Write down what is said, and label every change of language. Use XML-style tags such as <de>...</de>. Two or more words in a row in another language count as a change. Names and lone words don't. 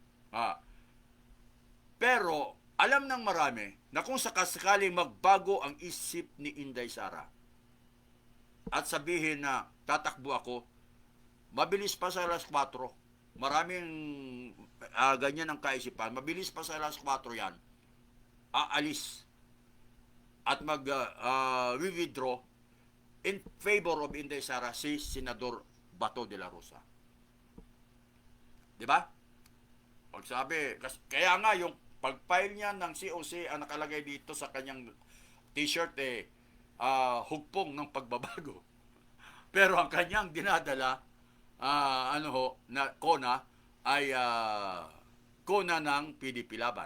<tl>Pero alam ng marami na kung sakasakaling magbago ang isip ni Inday Sara at sabihin na tatakbo ako, mabilis pa sa alas 4. Maraming ganyan ang kaisipan. Mabilis pa sa alas 4 yan. Aalis at mag-withdraw</tl> <en>in favor of</en> <tl>Inday Sara si Senador Bato de la Rosa. Di ba? Pagsabi, kaya nga yung pag-file niya ng COC ang nakalagay dito sa kanyang t-shirt hugpong ng pagbabago. Pero ang kanyang dinadala na kona ay kona ng PDP laban.</tl>